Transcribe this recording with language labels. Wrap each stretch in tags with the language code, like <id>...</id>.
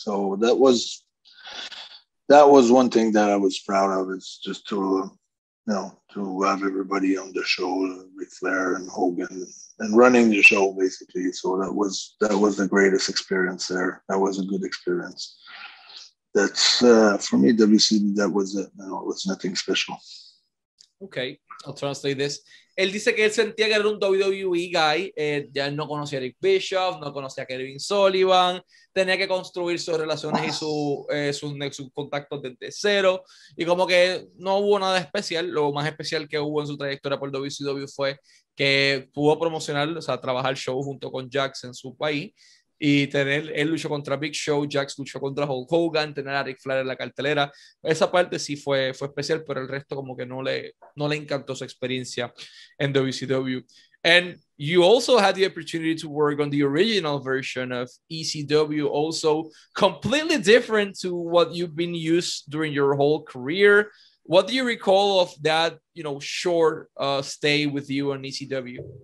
<en>So that was one thing that I was proud of, is just to to have everybody on the show, Ric Flair and Hogan, and running the show basically. So that was the greatest experience there. That was a good experience. That's for me, WCW. That was it. No, it was nothing special. Okay, I'll translate this.</en> <es>Él dice que él sentía que era un</es> <en>WWE guy,</en> <es>ya él no conocía a Eric Bischoff, no conocía a Kevin Sullivan, tenía que construir sus relaciones y sus contactos desde cero, y como que no hubo nada especial. Lo más especial que hubo en su trayectoria por WCW fue que pudo promocionar, o sea, trabajar show junto con Jax en su país, y tener, él luchó contra Big Show, Jax luchó contra Hulk Hogan, tener a Ric Flair en la cartelera, esa parte sí fue especial, pero el resto como que no le encantó su experiencia en WCW.</es> <en>And you also had the opportunity to work on the original version of ECW, also completely different to what you've been used during your whole career. What do you recall of that, short stay with you on ECW?</en>